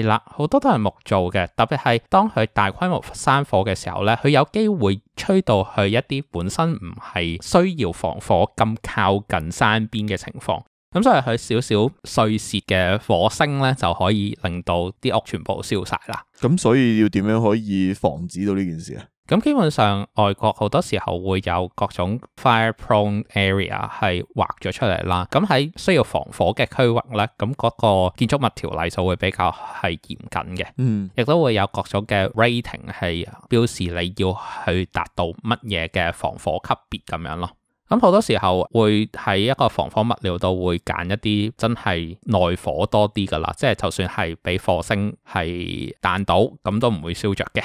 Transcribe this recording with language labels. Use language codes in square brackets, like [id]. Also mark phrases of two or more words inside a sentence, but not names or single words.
[yue] 啦，好多都係木做嘅，特別係當佢大規模山火嘅時候咧，佢有機會吹到去一啲本身唔係需要防火咁靠近山邊嘅情況，咁所以佢少少碎屑嘅火星咧，就可以令到啲屋全部燒晒啦。咁所以要點樣可以防止到呢件事啊？咁基本上外國好多時候會有各種 [en] fire prone area [yue] 係劃咗出嚟啦。咁喺需要防火嘅區域咧，咁嗰個建築物條例就會比較係嚴謹嘅。亦都會有各種嘅 rating 係標示你要去達到乜嘢嘅防火級別咁樣咯。咁好多時候會喺一個防火物料度會揀一啲真係耐火多啲噶啦，即係就算係俾火星係彈到，咁都唔會燒着嘅。